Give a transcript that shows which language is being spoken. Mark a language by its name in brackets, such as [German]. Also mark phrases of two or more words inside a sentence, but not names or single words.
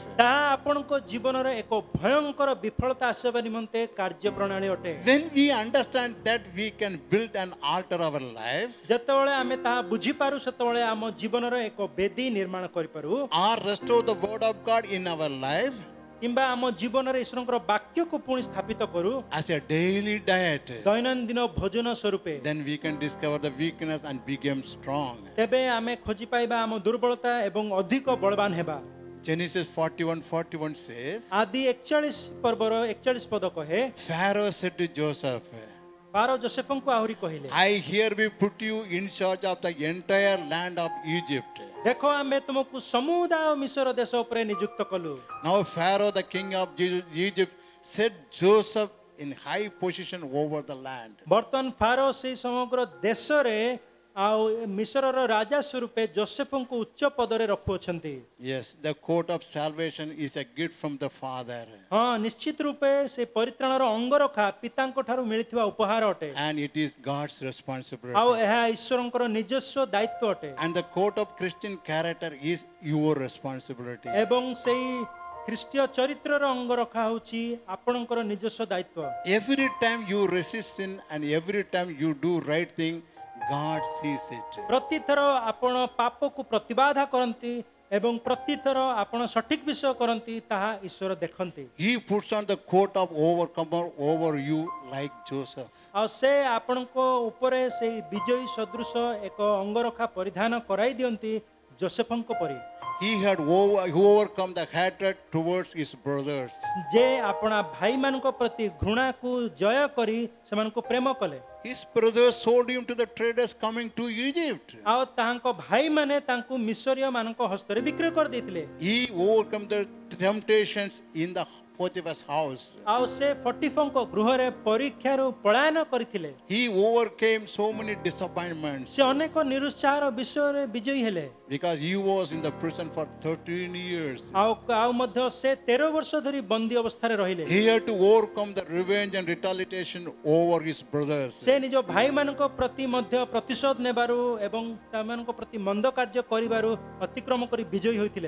[Odia] ତାହା ଆପଣଙ୍କ ଜୀବନର ଏକ ଭୟଙ୍କର ବିଫଳତା ଆସିବା ନିମନ୍ତେ କାର୍ଯ୍ୟ ପ୍ରଣାଳୀ ଅଟେ। [English] When we understand that we can build an altar of our life [Odia] ଯେତେବେଳେ ଆମେ ତାହା ବୁଝିପାରୁ ସେତେବେଳେ ଆମ ଜୀବନର ଏକ ବେଦୀ ନିର୍ମାଣ କରିପାରୁ, [English] or restore the word of God in our life [Odia] କିମ୍ବା ଆମ ଜୀବନରେ ଈଶ୍ୱରଙ୍କର ବାକ୍ୟକୁ ପୁଣି ସ୍ଥାପିତ କରୁ [English] as a daily diet, [Odia] ଦୈନନ୍ଦିନ ଭୋଜନ ସ୍ୱରୂପେ, [English] then we can discover the weakness and become strong. [Odia] ତେବେ ଆମେ ଖୋଜି ପାଇବା ଆମ ଦୁର୍ବଳତା ଏବଂ ଅଧିକ ବଳବାନ ହେବା। [English] Genesis 41:41 says, [Odia] ଆଦି 41 ପର୍ବର 41 ପଦ କହେ, [English] Pharaoh said to Joseph, [Odia] ପାରୋ ଯୋସେଫଙ୍କୁ ଆହୁରି କହିଲେ, [English] I hereby put you in charge of the entire land of Egypt. [Odia] ଦେଖ ଆମେ ତୁମକୁ ସମୁଦାୟ ମିଶର ଦେଶ ଉପରେ ନିଯୁକ୍ତ କଲୁ। [English] Now Pharaoh, the king of Egypt, set Joseph in high position over the land. [Odia] ବର୍ତ୍ତମାନ ଫାରୋ ସେହି ସମଗ୍ର ଦେଶରେ ଆଉ ମିଶରର ରାଜା ସ୍ୱରୂପେ ଯୋସେଫଙ୍କୁ ଉଚ୍ଚ ପଦରେ ରଖୁଅଛନ୍ତି। [English] Yes, the coat of salvation is a gift from the Father, [Odia] ହଁ, ନିଶ୍ଚିତ ରୂପେ ସେ ପରିତ୍ରାଣର ଅଙ୍ଗରଖା ପିତାଙ୍କ ଠାରୁ ମିଳିଥିବା ଉପହାର ଅଟେ, [English] and it is God's responsibility. [Odia] ଆଉ ଏହା ଈଶ୍ୱରଙ୍କର ନିଜସ୍ୱ ଦାୟିତ୍ୱ ଅଟେ। [English] And the coat of Christian character is your responsibility. [Odia] ଏବଂ ସେଇ ଖ୍ରୀଷ୍ଟୀୟ ଚରିତ୍ରର ଅଙ୍ଗରଖା ହେଉଛି ଆପଣଙ୍କର ନିଜସ୍ୱ ଦାୟିତ୍ୱ। [English] Every time you resist sin and every time you do right thing, God sees it. [Odia] ପ୍ରତିଥର ଆପଣ ପାପକୁ ପ୍ରତିବାଧା କରନ୍ତି ଏବଂ ପ୍ରତିଥର ଆପଣ ସଠିକ ବିଷୟ କରନ୍ତି, ତାହା ଈଶ୍ୱର ଦେଖନ୍ତି। [English] He puts on the coat of overcomer over you like Joseph. [Odia] ଆଉ ସେ ଆପଣଙ୍କ ଉପରେ ସେଇ ବିଜୟୀ ସଦୃଶ ଏକ ଅଙ୍ଗରଖା ପରିଧାନ କରାଇ ଦିଅନ୍ତି ଯୋସେଫଙ୍କ ପରି। [English] He had overcome the hatred towards his brothers. [Odia] ଯେ ଆପଣା ଭାଇମାନଙ୍କ ପ୍ରତି ଘୃଣାକୁ ଜୟ କରି ସେମାନଙ୍କୁ ପ୍ରେମ କଲେ। [English] His brothers sold him to the traders coming to Egypt. [Odia] ଆଉ ତାଙ୍କ ଭାଇମାନେ ତାଙ୍କୁ ମିଶରୀୟ ମାନଙ୍କ ହସ୍ତରେ ବିକ୍ରୟ କରିଦେଇଥିଲେ। [English] He overcome the temptations in the Potiphar's house. [Odia] ଆଉ ସେ ଫଟିଫଙ୍କ ଗୃହରେ ପରୀକ୍ଷାରୁ ପଳାୟନ କରିଥିଲେ। [English] He overcame so many disappointments [Odia] ସେ ଅନେକ ନିରୁତ୍ସାହର ବିଷୟରେ ବିଜୟୀ ହେଲେ। [English] because he was in the prison for 13 years. [Odia] ଆଉ ମଧ୍ୟ ସେ 13 ବର୍ଷ ଧରି ବନ୍ଦୀ ଅବସ୍ଥାରେ ରହିଲେ। [English] He had to overcome the revenge and retaliation over his brothers. [Odia] ସେ ନିଜ ଭାଇମାନଙ୍କ ପ୍ରତି ମଧ୍ୟ ପ୍ରତିଶୋଧ ନେବାରୁ ଏବଂ ସେମାନଙ୍କ ପ୍ରତି ମନ୍ଦ କାର୍ଯ୍ୟ କରିବାରୁ ଅତିକ୍ରମ କରି ବିଜୟୀ ହୋଇଥିଲେ।